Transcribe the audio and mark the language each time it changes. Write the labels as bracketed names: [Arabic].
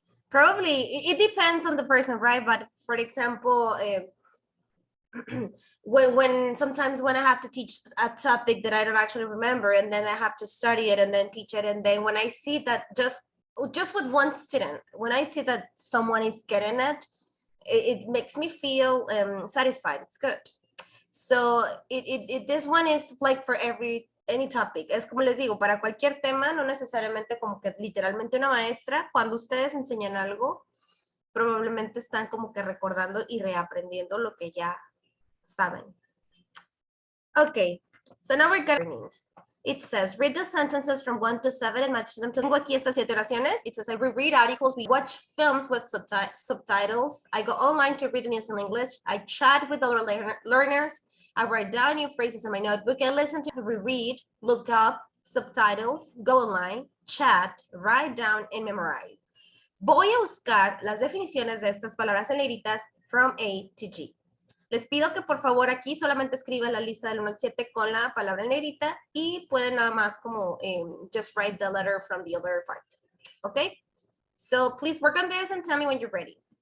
[English] Probably it depends on the person, right? But for example, when sometimes when I have to teach a topic that I don't actually remember, and then I have to study it and then teach it, and then when I see that just with one student, when I see that someone is getting it, it makes me feel satisfied. It's good. So this one is like for any topic. [Spanish] Es como les digo, para cualquier tema, no necesariamente como que literalmente una maestra, cuando ustedes enseñan algo, probablemente están como que recordando y reaprendiendo lo que ya saben. [English] Okay, so now we're going. It says, read the sentences from 1 to 7 and match them to... [Spanish] Tengo aquí estas 7 oraciones. [English] It says, I read articles, we watch films with subtitles. I go online to read the news in English. I chat with other learners. I write down new phrases in my notebook. I listen to reread, look up subtitles, go online, chat, write down, and memorize. [Spanish] Voy a buscar las definiciones de estas palabras en negritas [English] from A to G. [Spanish] Les pido que por favor aquí solamente escriban la lista del 1 al 7 con la palabra en negrita y pueden nada más como [English] just write the letter from the other part. Okay? So please work on this and tell me when you're ready.